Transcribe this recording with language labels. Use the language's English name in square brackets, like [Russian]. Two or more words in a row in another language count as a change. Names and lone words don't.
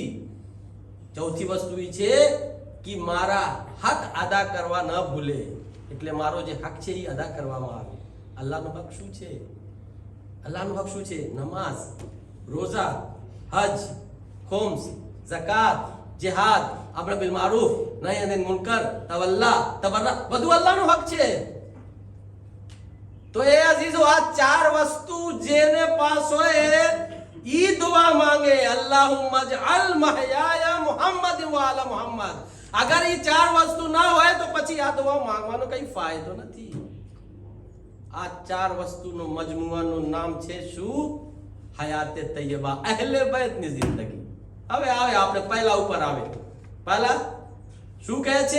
[Gujarati] ચોથી વસ્તુ એ છે કે મારા હક અદા કરવા ન ભૂલે. એટલે મારો જે હક છે એ અદા કરવામાં આવે. અલ્લાહનો હક શું છે? અલ્લાહનો હક શું છે? નમાઝ, રોઝા, હજ, ખુમ્સ, ઝકાત, [Arabic] جهاد، أمر بالمعروف، نهي عن المنكر، تولا تبرا, [Gujarati] બધું અલ્લાહનો હક છે. તો એ અઝીઝો, આ ચાર વસ્તુ જેને પાસ હોય ઈ દુઆ માંગે, [Arabic] اللهم اجعل محياي محمد وآل محمد. [Gujarati] अगर ઈ ચાર વસ્તુ ના હોય તો પછી આ દુઆ માંગવાનો કઈ ફાયદો નથી. આ ચાર વસ્તુનો મજમુઆનું નામ છે શું? હયાતે તૈયબા, અહલે બૈતની જિંદગી. હવે આવે આપણે પહેલા ઉપર આવે. પહેલા શું કહે છે?